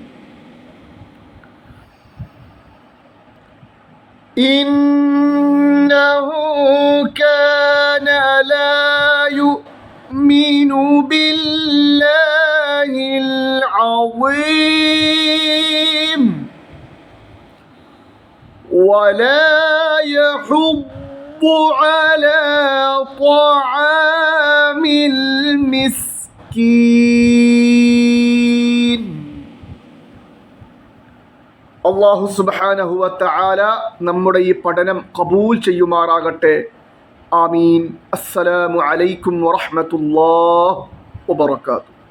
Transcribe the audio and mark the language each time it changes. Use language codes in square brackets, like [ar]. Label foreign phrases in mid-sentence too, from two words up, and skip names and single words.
[ar] إنه كان لا يؤمن بالله العظيم ولا يحض على طعام المسكين. الله سبحانه وتعالى [ml] നമ്മുടെ ഈ പഠനം ഖബൂൽ ചെയ്യുമാറാകട്ടെ. ആമീൻ. [ar] السلام عليكم ورحمة الله وبركاته.